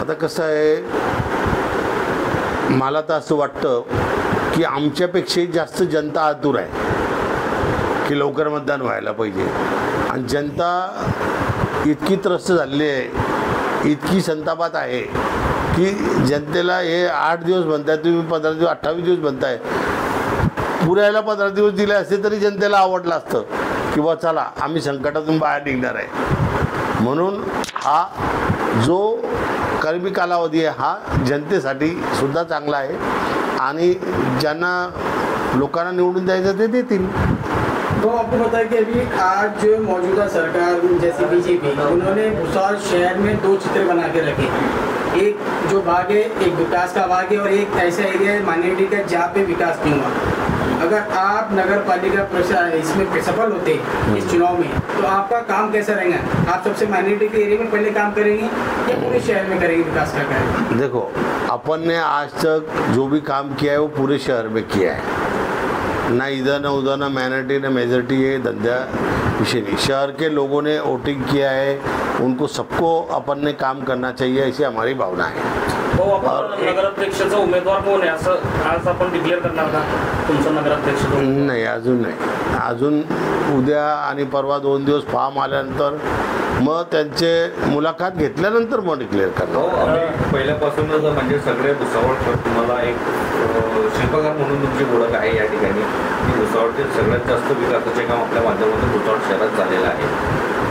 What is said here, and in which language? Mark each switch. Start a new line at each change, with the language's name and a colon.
Marathi: आता कसं आहे, मला तर असं वाटतं की आमच्यापेक्षाही जास्त जनता आतुर आहे की लवकर मतदान व्हायला पाहिजे आणि जनता इतकी त्रस्त झालेली आहे, इतकी संतापात आहे की जनतेला हे 8 दिवस म्हणताय, तुम्ही 15 दिवस 28 दिवस म्हणताय, पुऱ्याला 15 दिवस दिले असते तरी जनतेला आवडलं असतं की बा चला आम्ही संकटातून बाहेर निघणार आहे। म्हणून हा जो कर्मी कालावधी आहे हा जनतेसाठी सुद्धा चांगला आहे आणि ज्यांना लोकांना निवडून द्यायचं ते देतील।
Hindi: तो आपको पता है कि अभी आज जो मौजूदा सरकार जैसे बीजेपी, उन्होंने भुसावल शहर में 2 चित्र बना के रखे, एक जो भाग है एक विकास का भाग है और एक ऐसा एरिया है माइनॉरिटी का जहाँ पे विकास नहीं हुआ। अगर आप नगर पालिका इसमें सफल होते इस चुनाव में तो आपका काम कैसा रहेगा? आप सबसे माइनॉरिटी के एरिया में पहले काम करेंगे या पूरे शहर में करेंगे विकास का कार्य? देखो, अपन ने आज तक जो भी काम किया है वो पूरे शहर में किया है, ना इधर ना उधर, ना माइनॉरिटी ना मेजॉरिटी, ये धंधा विषय नहीं। शहर के लोगों ने वोटिंग किया है, उनको सबको अपन ने काम करना चाहिए, ऐसी हमारी भावना है।
Marathi: नगराध्यक्षाचा उमेदवार कोण आहे असं आज आपण डिक्लेअर करणार का तुमचं नगराध्यक्ष? नाही, अजून नाही, अजून उद्या आणि परवा 2 दिवस फॉर्म आल्यानंतर मग त्यांचे मुलाखत घेतल्यानंतर मग डिक्लेअर करणार। पहिल्यापासूनच म्हणजे सगळे भुसावळ तुम्हाला एक शिल्पकार म्हणून तुमची ओळख आहे या ठिकाणी, की भुसावळचे सगळ्यात जास्त विकासाचे काम आपल्या माध्यमातून भुसावळ शहरात झालेलं आहे।